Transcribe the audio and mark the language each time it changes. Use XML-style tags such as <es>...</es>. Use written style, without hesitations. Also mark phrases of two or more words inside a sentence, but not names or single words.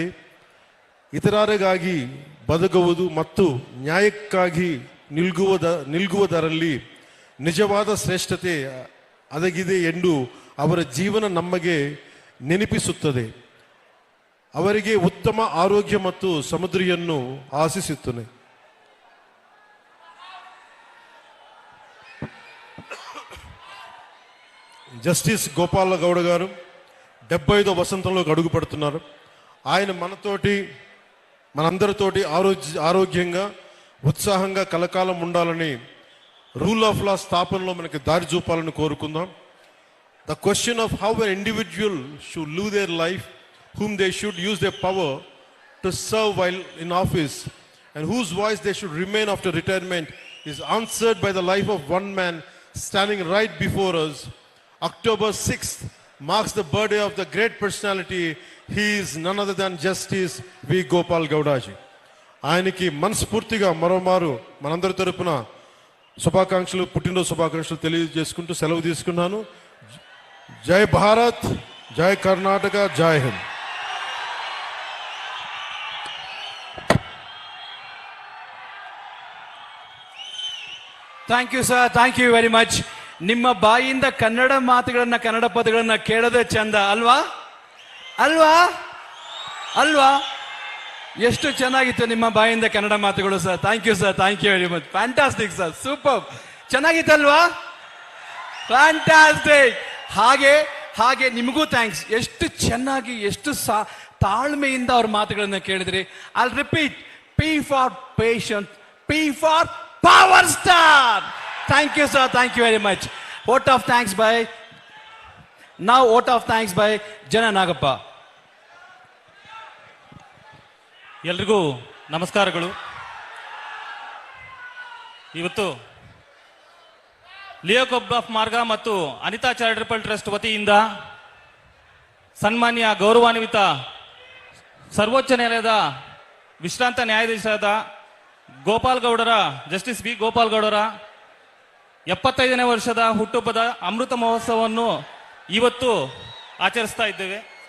<kn>ಇತರರಿಗಾಗಿ ಬದುಕುವುದು ಮತ್ತು ನ್ಯಾಯಕ್ಕಾಗಿ ನಿಲ್ಗುವುದರಲ್ಲಿ ನಿಜವಾದ ಶ್ರೇಷ್ಠತೆ ಅಡಗಿದೆ ಎಂದು ಅವರ ಜೀವನ ನಮಗೆ ನೆನಪಿಸುತ್ತದೆ. ಅವರಿಗೆ ಉತ್ತಮ ಆರೋಗ್ಯ ಮತ್ತು ಸಮೃದ್ಧಿಯನ್ನು ಆಶಿಸುತ್ತೇನೆ.</kn> <te>జస్టిస్ గోపాలగౌడ గారు 75వ వసంతంలోకి అడుగు పెడుతున్నారు. ఆయన మనందరితోటి ఆరోగ్యంగా, ఉత్సాహంగా కలకాలం ఉండాలని,</te> <en>rule of law</en> <te>స్థాపనలో మనకి దారి చూపాలని కోరుకుందాం.</te> <en>The question of how an individual should live their life, whom they should use their power to serve while in office, and whose voice they should remain after retirement is answered by the life of one man standing right before us. October 6th marks the birthday of the great personality. He is none other than Justice V. Gopal Gowdaji.</en> <te>ఆయనకి మనస్ఫూర్తిగా మరోమారు మనందరి తరపున శుభాకాంక్షలు, పుట్టినరోజు శుభాకాంక్షలు తెలియజేసుకుంటూ సెలవు తీసుకున్నాను. జై భారత్, జై కర్ణాటక, జై హింద్.</te> <en>thank you sir, thank you very much.</en> <kn>ನಿಮ್ಮ ಬಾಯಿಯಿಂದ ಕನ್ನಡ ಮಾತುಗಳನ್ನ, ಕನ್ನಡ ಪದಗಳನ್ನ ಕೇಳೋದೇ ಚಂದ ಅಲ್ವಾ? ಅಲ್ವಾ ಅಲ್ವಾ ಎಷ್ಟು ಚೆನ್ನಾಗಿತ್ತು ನಿಮ್ಮ ಬಾಯಿಂದ ಕನ್ನಡ ಮಾತುಗಳು ಸರ್.</kn> <en>thank you sir, thank you very much. Fantastic sir, super. ಚೆನ್ನಾಗಿತ್ತಲ್ವಾ?</en> <kn>ಫ್ಯಾಂಟಾಸ್ಟಿಕ್. ಹಾಗೆ ನಿಮಗೂ ಥ್ಯಾಂಕ್ಸ್. ಎಷ್ಟು ಚೆನ್ನಾಗಿ, ಎಷ್ಟು ತಾಳ್ಮೆಯಿಂದ ಅವ್ರ ಮಾತುಗಳನ್ನ ಕೇಳಿದ್ರಿ.</kn> <en>I'll repeat, P for patience, P for Power Star. Thank you sir, thank you very much. Vote of thanks by Jana Nagappa.</en> <kn>ಎಲ್ರಿಗೂ ನಮಸ್ಕಾರಗಳು. ಇವತ್ತು ಲಿಯೋ ಕ್ಲಬ್ ಆಫ್ ಮಾರ್ಗ ಮತ್ತು ಅನಿತಾ ಚಾರಿಟಬಲ್ ಟ್ರಸ್ಟ್ ವತಿಯಿಂದ ಸನ್ಮಾನ್ಯ ಗೌರವಾನ್ವಿತ ಸರ್ವೋಚ್ಚ ನ್ಯಾಯಾಲಯದ ವಿಶ್ರಾಂತ ನ್ಯಾಯಾಧೀಶರಾದ ಜಸ್ಟಿಸ್ ಬಿ ಗೋಪಾಲ್ ಗೌಡರ 75ನೇ ವರ್ಷದ ಹುಟ್ಟುಹಬ್ಬದ ಅಮೃತ ಮಹೋತ್ಸವವನ್ನು ಇವತ್ತು ಆಚರಿಸ್ತಾ ಇದ್ದೇವೆ.</kn>